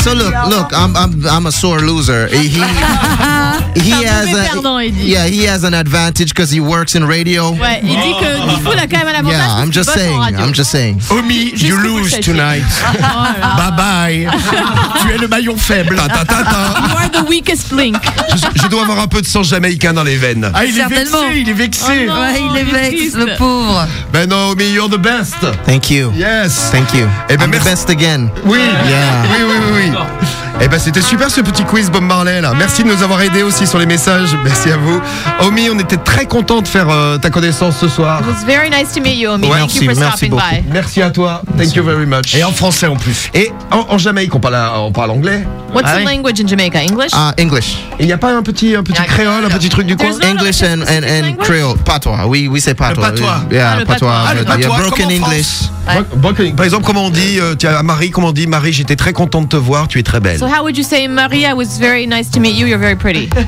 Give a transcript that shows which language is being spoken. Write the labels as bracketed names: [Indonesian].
[English] right, so look, look, I'm a sore loser. He has an advantage because he works in radio. [French] Ouais, il dit que du coup, il a quand même un avantage. [English] Yeah, I'm just saying. I'm just saying. Omi, you lose tonight. Bye bye. [French] Tu es le maillon faible. [English] You are the weakest link. [French] Je dois avoir un peu de sang jamaïcain dans les veines. Ah, il est vexé. Il est vexé. Ouais, il est vexé, le pauvre. Ben non, [English] Omi, you're the best. Thank you. Yes. Thank you. [French] Et ben, [English] I'm the best again. [French] Oui. [English] Yeah. [French] Oui, oui, oui, oui. Eh ben c'était super ce petit quiz Bob Marley là. Merci de nous avoir aidé aussi sur les messages. Merci à vous. Omi, on était très content de faire ta connaissance ce soir. [English] It was very nice to meet you, Omi. [French] Ouais, [English] thank you for stopping by. [French] Merci à toi. [English] Thank you very much. [French] Et en français en plus. Et en Jamaïque on parle anglais. [English] What's the language in Jamaica? English? English. [French] Il y a pas un petit créole, un petit truc du coin? [English] English and creole. Patois. [French] Oui, oui, c'est patois. [English] Patois. Yeah, patois. Patois. Broken English. [French] Par exemple, comment on dit à Marie, comment on dit Marie, j'étais très contente de te voir, tu es très belle. [English] So how would you say Marie, I was very nice to meet you, you're very pretty.